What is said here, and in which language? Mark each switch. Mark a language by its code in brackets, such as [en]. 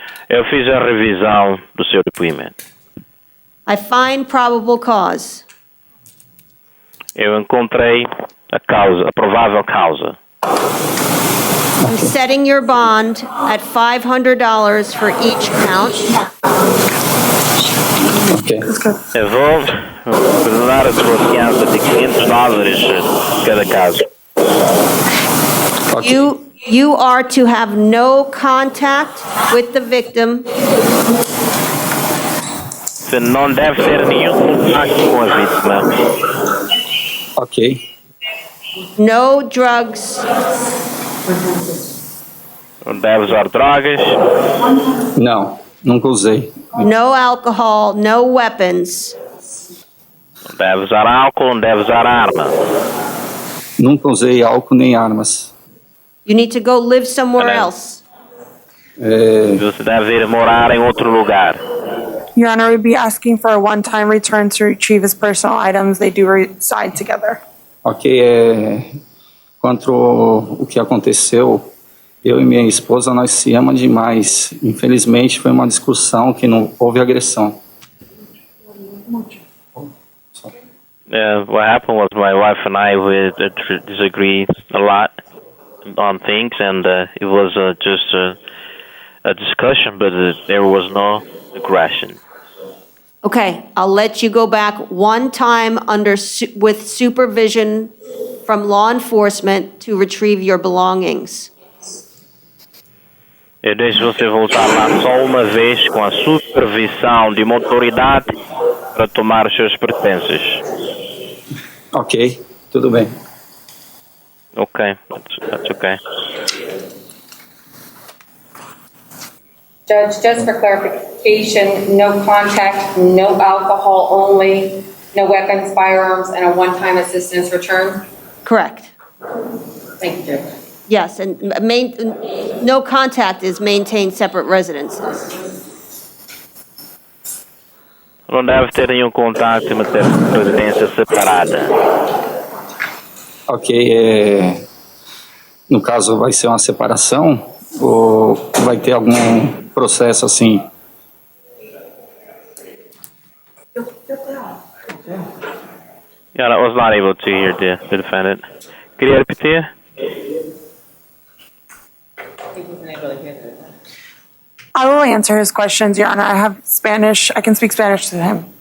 [pt] Eu fiz a revisão do seu depoimento. [en] I find probable cause. [pt] Eu encontrei a provável causa. [en] I'm setting your bond at $500 for each count. Ok. [pt] Eu vou dar a sua fiança de $500 cada caso. Ok. [en] You are to have no contact with the victim [pt] Você não deve ter nenhum contato com a vítima. Ok. [en] no drugs, [pt] Não deve usar drogas. Não, nunca usei. [en] no alcohol, no weapons. [pt] Não deve usar álcool. Não deve usar arma. Nunca usei álcool nem armas. [en] You need to go live somewhere else. [pt] Você deve ir morar em outro lugar. [en] Your Honor, we'd be asking for a one-time return to retrieve his personal items. They do reside together. [pt] Ok, quanto o que aconteceu, eu e minha esposa, nós se amamos demais. Infelizmente, foi uma discussão que não houve agressão. [en] What happened was my wife and I we disagreed a lot on things, and it was just a discussion, but there was no aggression. Okay, I'll let you go back one time with supervision from law enforcement to retrieve your belongings. [pt] Eu deixo você voltar lá só uma vez com a supervisão de uma autoridade para tomar os seus pertences. Ok, tudo bem. [en] Okay, that's okay. Judge, just for clarification, no contact, no alcohol only, no weapons, firearms, and a one-time assistance return? Correct. Thank you, Judge. Yes, and no contact is maintain separate residences. [pt] Não deve ter nenhum contato e manter residência separada. Ok, no caso vai ser uma separação ou vai ter algum processo assim? [en] Yeah, I was not able to hear the defendant. [pt] Queria repetir? [en] I will answer his questions, Your Honor. I have Spanish. I can speak Spanish to him.